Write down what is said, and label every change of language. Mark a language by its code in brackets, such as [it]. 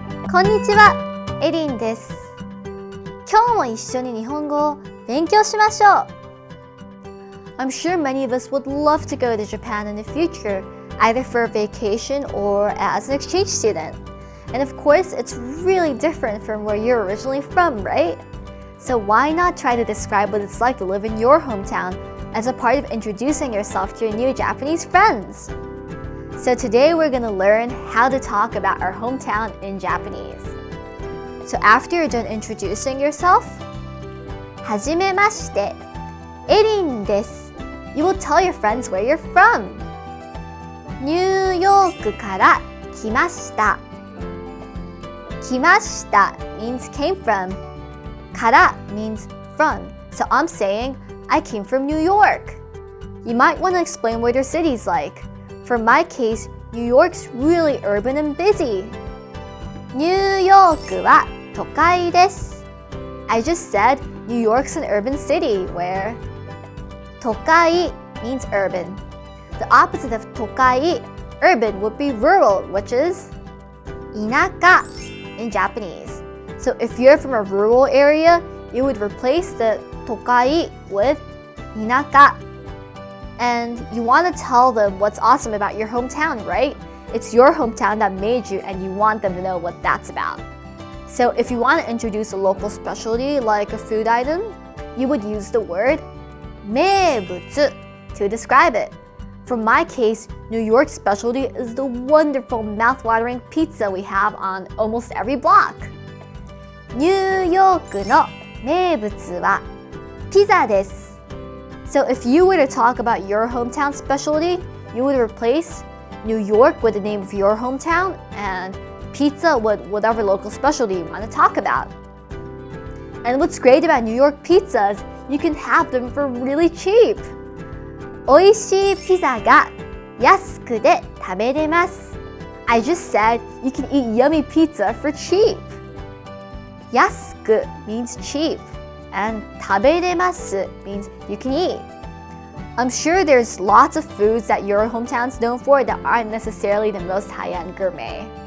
[ja] こんにちは、エリンです。今日も一緒に日本語を勉強しましょう。 [en] I'm sure many of us would love to go to Japan in the future, either for a vacation or as an exchange student. And of course, it's really different from where you're originally from, right? So why not try to describe what it's like to live in your hometown as a part of introducing yourself to your new Japanese friends? So today we're going to learn how to talk about our hometown in Japanese. So after you're done introducing yourself, [ja] はじめまして、エリンです。 [en] You will tell your friends where you're from. [ja] ニューヨークから来ました。 [en] 来ました means came from. から means from. So I'm saying I came from New York. You might want to explain what your city's like. For my case, New York's really urban and busy. [ja] ニューヨークは都会です。 [en] I just said New York's an urban city where 都会 means urban. The opposite of 都会, urban, would be rural, which is 田舎 in Japanese. So if you're from a rural area, you would replace the 都会 with 田舎. And you want to tell them what's awesome about your hometown, right? It's your hometown that made you and you want them to know what that's about. So if you want to introduce a local specialty like a food item, you would use the word 名物 to describe it. For my case, New York's specialty is the wonderful mouth-watering pizza we have on almost every block. [ja] ニューヨークの名物はピザです。 [en] So if you were to talk about your hometown specialty, you would replace New York with the name of your hometown and pizza with whatever local specialty you want to talk about. And what's great about New York pizzas, you can have them for really cheap. [ja] 美味しいピザが安くで食べれます。 [en] I just said you can eat yummy pizza for cheap. 安く means cheap, and 食べれます means you can eat. I'm sure there's lots of foods that your hometown's known for that aren't necessarily the most high-end gourmet.